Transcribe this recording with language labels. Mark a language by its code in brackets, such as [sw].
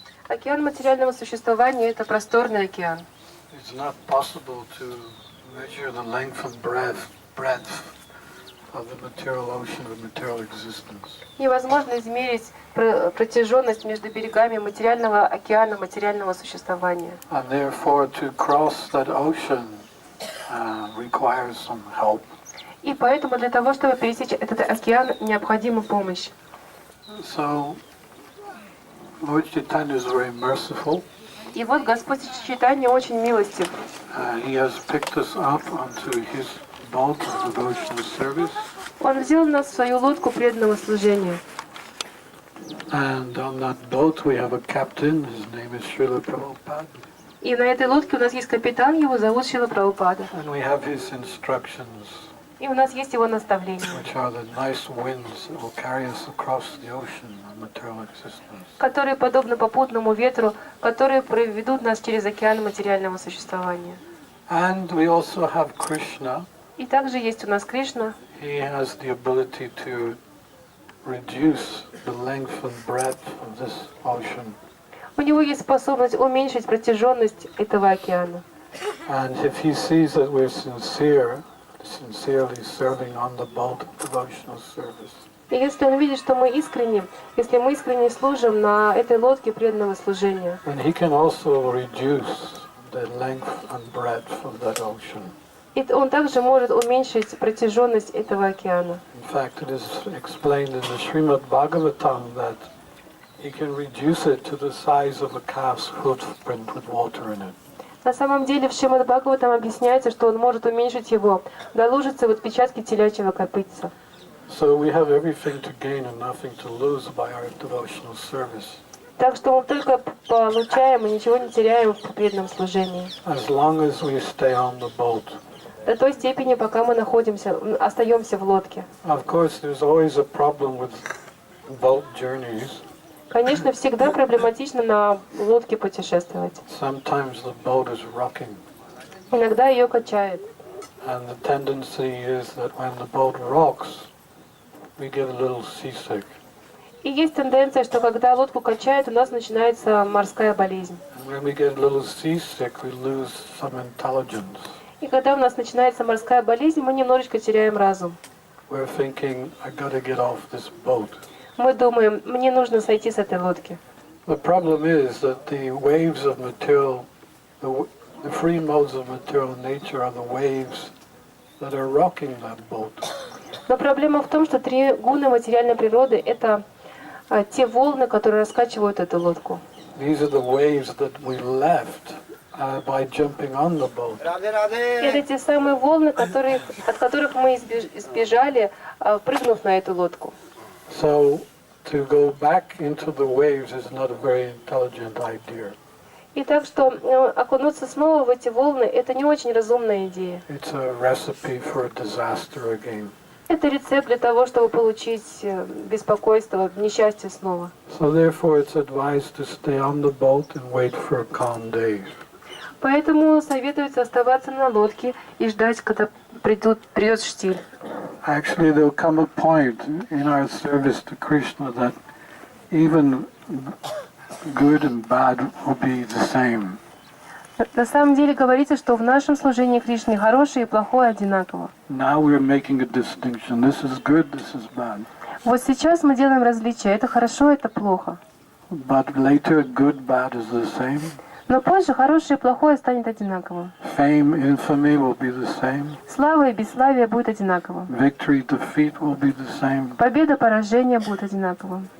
[ru] Океан материального существования – это просторный океан. [en] It's not possible to measure the length and breadth of the material ocean of material existence. [ru] Невозможно измерить протяженность между берегами материального океана материального существования. [en] And therefore, to cross that ocean requires some help. [ru] И поэтому для того, чтобы пересечь этот океан, необходима помощь. [en] So, Lord Chaitanya is very merciful. [ru] И вот Господь Чайтанья очень милостив. [en] He has picked us up onto His boat of devotional service. [ru] Он взял нас в свою лодку преданного служения. [en] And on that boat we have a captain. His name is Srila Prabhupada. [ru] И на этой лодке у нас есть капитан, его зовут Шрила Прабхупада. [en] And we have his instructions, [ru] И у нас есть его наставления, [en] which are the nice winds that will carry us across the ocean of material existence. [ru] которые подобны попутному ветру, которые проведут нас через океан материального существования. [en] And we also have Krishna. [ru] И также есть у нас Кришна. [en] He has the ability to reduce the length and breadth of this ocean. [ru] У него есть способность уменьшить протяженность этого океана. [en] And if he sees that we're sincerely serving on the boat of devotional service, [ru] И если он видит, что мы искренне, если мы искренне служим на этой лодке преданного служения, [en] then he can also reduce the length and breadth of that ocean. [ru] и он также может уменьшить протяженность этого океана. [en] In fact, it is explained in the Srimad Bhagavatam that he can reduce it to the size of a calf's footprint with water in it. [ru] На самом деле в Шримад Бхагаватам объясняется, что он может уменьшить его до лужицы в отпечатке телячьего копытца. [en] So we have everything to gain and nothing to lose by our devotional service. [ru] Так что мы только получаем и ничего не теряем в преданном служении. [en] As long as we stay on the boat. [ru] До той степени, пока мы остаемся в лодке. [en] Of course, there's always a problem with boat journeys. [ru] Конечно, всегда проблематично на лодке путешествовать. [en] Sometimes the boat is rocking. [ru] Иногда ее качает. [en] And the tendency is that when the boat rocks, we get a little seasick. [ru] И есть тенденция, что когда лодку качает, у нас начинается морская болезнь. [en] And when we get a little seasick, we lose some intelligence. [ru] И когда у нас начинается морская болезнь, мы немножечко теряем разум. [en] We're thinking, I gotta get off this boat. [ru] Мы думаем, мне нужно сойти с этой лодки. [en] The problem is that the waves of material, the free modes of material nature are the waves that are rocking that boat. [ru] Но проблема в том, что три гуна материальной природы — это те волны, которые раскачивают эту лодку. [en] These are the waves that we left by jumping on the boat. [ru] Это те самые волны, от которых мы избежали, прыгнув на эту лодку. [en] So to go back into the waves is not a very intelligent idea. [ru] И так что окунуться снова в эти волны — это не очень разумная идея. [en] It's a recipe for a disaster again. [ru] Это рецепт для того, чтобы получить беспокойство, несчастье снова. [en] So therefore it's advised to stay on the boat and wait for a calm day. [ru] Поэтому советуется оставаться на лодке и ждать, когда придет штиль. [en] Actually, there'll come a point in our service to Krishna that even good and bad will be the same. [ru] На самом деле говорится, что в нашем служении Кришне хорошее и плохое одинаково. [en] Now we're making a distinction. This is good, this is bad. [ru] Вот сейчас мы делаем различия. Это хорошо, это плохо. [en] But later, good, bad is the same. [ru] Но позже хорошее и плохое станет одинаковым. [en] Fame, infamy will be the same. [ru] Слава и бесславие будет одинаковым. [en] Victory, defeat will be the same. [ru] Победа, поражение будет одинаковым.